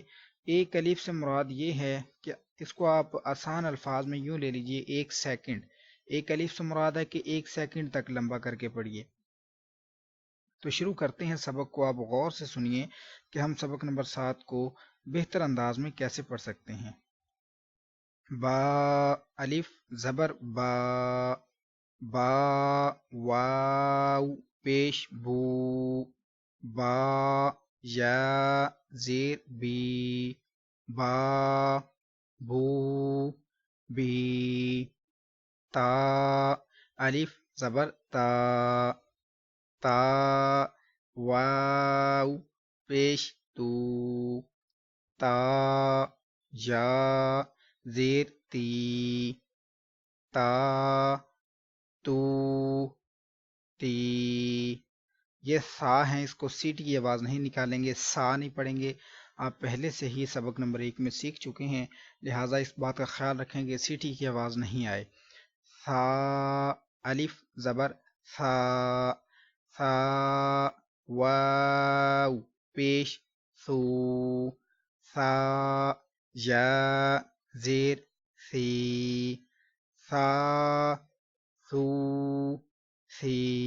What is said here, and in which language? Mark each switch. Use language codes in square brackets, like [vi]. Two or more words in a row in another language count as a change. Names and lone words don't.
[ur] ایک الف سے مراد یہ ہے کہ اس کو آپ آسان الفاظ میں یوں لے لیجئے، 1 سیکنڈ۔ ایک الف سے مراد ہے کہ 1 سیکنڈ تک لمبا کر کے پڑھیے۔ تو شروع کرتے ہیں سبق کو، آپ غور سے سنیے کہ ہم سبق نمبر 7 کو بہتر انداز میں کیسے پڑھ سکتے ہیں۔ با الف زبر با، با واو پیش بو، با یا زیر بی، با بو بی، تا الف زبر تا، تا واو پیش تو، تا یا زیر تی، تا تو تی۔ یہ سا ہیں، اس کو سیٹی کی آواز نہیں نکالیں گے، سا نہیں پڑھیں گے۔ آپ پہلے سے ہی سبق نمبر 1 میں سیکھ چکے ہیں، لہٰذا اس بات کا خیال رکھیں گے سیٹی کی آواز نہیں آئے۔ سا الف زبر سا، سا واو پیش سو، سا یا زیر سی، سا سو سی۔